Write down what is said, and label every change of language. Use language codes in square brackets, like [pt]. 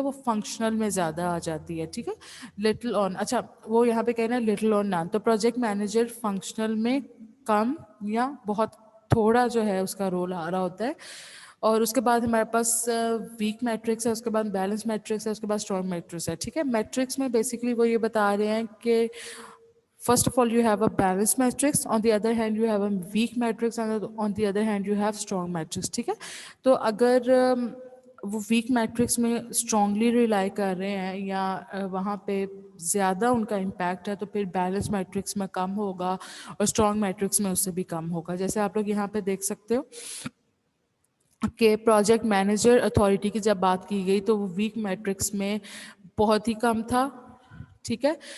[hi] वो फंक्शनल में ज़्यादा आ जाती है. ठीक है. लिटिल ऑन, अच्छा वो यहाँ पे कहना है लिटिल ऑन नान, तो प्रोजेक्ट मैनेजर फंक्शनल में कम या बहुत थोड़ा जो है उसका रोल आ रहा होता है. और उसके बाद हमारे पास वीक मैट्रिक्स है, उसके बाद बैलेंस मैट्रिक्स है, उसके बाद स्ट्रॉन्ग मैट्रिक्स है. ठीक है. मैट्रिक्स में बेसिकली वो ये बता रहे हैं कि [en] first of all you have a balanced matrix, on the other hand you have a weak matrix, and on the other hand you have strong matrix. [hi] ठीक है. तो अगर वो वीक मैट्रिक्स में स्ट्रांगली रिलाई कर रहे हैं या वहाँ पे ज़्यादा उनका इम्पैक्ट है तो फिर बैलेंस मैट्रिक्स में कम होगा और स्ट्रॉन्ग मैट्रिक्स में उससे भी कम होगा. जैसे आप लोग यहाँ पे देख सकते हो कि प्रोजेक्ट मैनेजर अथॉरिटी की जब बात की गई तो वो वीक मैट्रिक्स में बहुत ही कम था. ठीक है.